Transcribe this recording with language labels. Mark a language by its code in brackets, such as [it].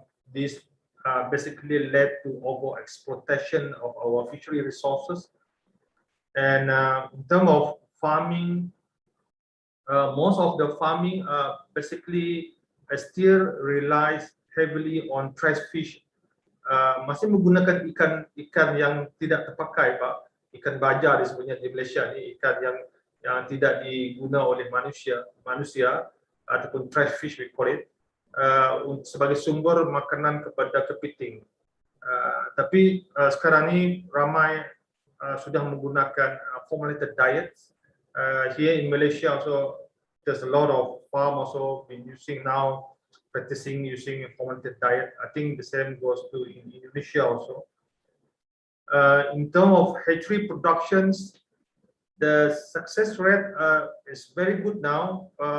[en] This basically led to overexploitation of our fishery resources. And in terms of farming, most of the farming basically still relies heavily on trash fish. [ms] Masih menggunakan ikan yang tidak terpakai Pak. Ikan baja disebutnya di Malaysia ni, ikan yang yang tidak diguna oleh manusia ataupun [en] trash fish we call it, [ms] sebagai sumber makanan kepada kepiting. Tapi sekarang ini ramai sudah menggunakan formulated diets. [en] Here in Malaysia also there's a lot of farm also been practicing using a formulated diet. I think the same goes to in Indonesia also. In terms of hatchery productions, the success rate is very good now.